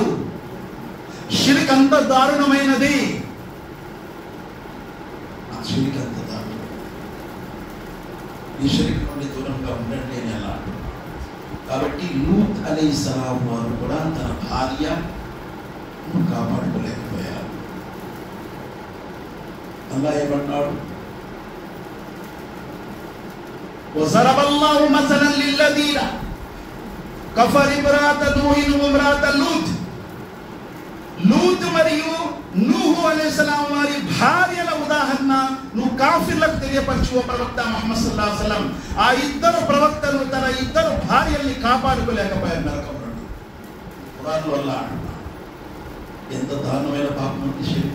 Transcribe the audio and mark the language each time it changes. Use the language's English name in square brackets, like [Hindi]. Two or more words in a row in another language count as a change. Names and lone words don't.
[Telugu] షిరిక్ అంత దారుణమైనది. ఆ షిరిక్ అంత దారుణం. ఈ షిరిక్ నుండి దూరంగా ఉండండి అని అలా అంటున్నాడు. కాబట్టి లూత్ అలైహిస్సలాం వారు కూడా తన భార్యను కాపాడుకోలేకపోయారు. అల్లాహ్ ఏమన్నాడు? [Arabic] وضرب الله مثلا للذين كفروا امرأة نوح وامرأة لوط. [Telugu] లూత్ మరియు నూహు అలైహిస్సలాం వారి భార్యల ఉదాహరణ నువ్వు కాఫిర్లకు తెలియపరచు ఓ ప్రవక్త ముహమ్మద్ [Arabic] صلى الله عليه وسلم. [Telugu] ఆ ఇద్దరు ప్రవక్తలు తన ఇద్దరు భార్యల్ని కాపాడుకోలేకపోయారు నరకం నుండి. ఖురాన్ వల్ల ఎంత దారుణమైన పాపం అంటే షిర్క్.